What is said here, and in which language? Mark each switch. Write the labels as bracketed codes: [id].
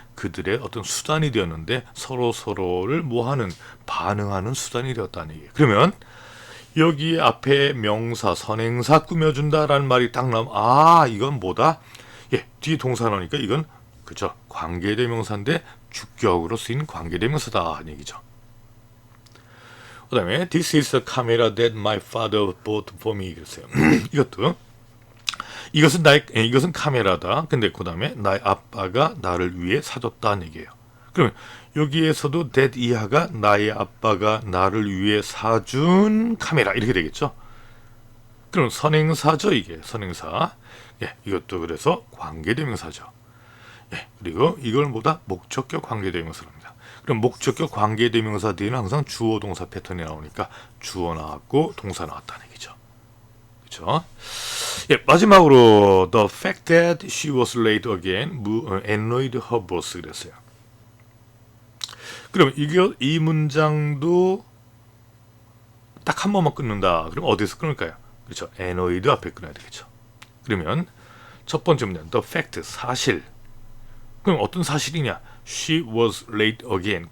[ko] 그들의 어떤 수단이 되었는데 서로를 뭐하는 반응하는 수단이 되었다는 얘기예요. 그러면 여기 앞에 명사 선행사 꾸며준다라는 말이 딱 나오면 이건 뭐다? 뒤에 동사 나오니까 이건 그죠? 관계대명사인데 주격으로 쓰인 관계대명사다 하는 얘기죠. 그 다음에 [en] This is a camera that my father bought for me [ko] 그랬어요. 이것은 카메라다. 근데 그 다음에 나의 아빠가 나를 위해 사줬다는 얘기예요. 그러면 여기에서도 that 이하가 나의 아빠가 나를 위해 사준 카메라 이렇게 되겠죠. 그럼 선행사죠 이게 선행사. 이것도 그래서 관계대명사죠. 그리고 이걸 보다 목적격 관계대명사랍니다. 그럼 목적격 관계대명사 뒤에는 항상 주어 동사 패턴이 나오니까 주어 나왔고 동사 나왔다는 얘기죠. 그렇죠? 마지막으로 [en] the fact that she was late again annoyed her boss [ko] 그랬어요. 그럼 이 문장도 딱 한 번만 끊는다. 그럼 어디서 끊을까요? 그렇죠. annoyed 앞에 끊어야 되겠죠. 그러면 첫 번째 문장 the fact 사실. 그럼 어떤 사실이냐? [en] She was late again.